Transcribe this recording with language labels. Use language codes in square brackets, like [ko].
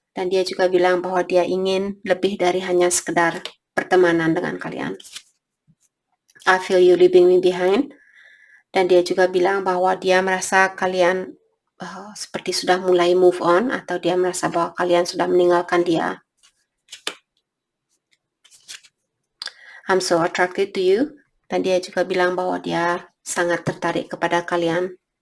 [id] Dan dia juga bilang bahwa dia ingin lebih dari hanya sekedar pertemanan dengan kalian. [en] I feel you leaving me behind. [id] Dan dia juga bilang bahwa dia merasa kalian seperti sudah mulai move on. Atau dia merasa bahwa kalian sudah meninggalkan dia. [en] I'm so attracted to you. [id] Dan dia juga bilang bahwa dia sangat tertarik kepada kalian.